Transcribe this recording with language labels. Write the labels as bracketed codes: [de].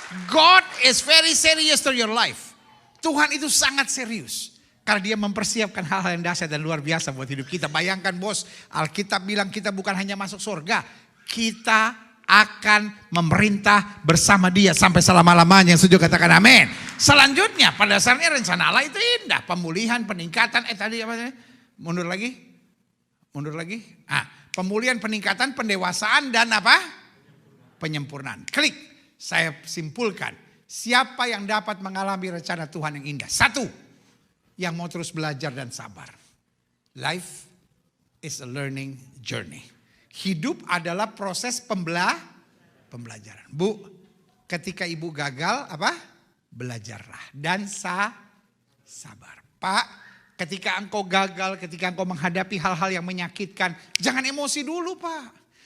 [en] God is very serious to your life. [id] Tuhan itu sangat serius. Karena dia mempersiapkan hal-hal yang dahsyat dan luar biasa buat hidup kita. Bayangkan bos, Alkitab bilang kita bukan hanya masuk surga. Kita akan memerintah bersama dia sampai selama-lamanya. Yang setuju katakan amin. Selanjutnya pada dasarnya rencana Allah itu indah. Pemulihan, peningkatan, tadi apa? Mundur lagi. Pemulihan, peningkatan, pendewasaan dan apa? Penyempurnaan. Klik. Saya simpulkan. Siapa yang dapat mengalami rencana Tuhan yang indah? Satu. Yang mau terus belajar dan sabar. [en] Life is a learning journey. [id] Hidup adalah proses pembelajaran. Bu, ketika ibu gagal apa? Belajarlah dan sabar. Pak, ketika engkau gagal, ketika engkau menghadapi hal-hal yang menyakitkan, jangan emosi dulu Pak.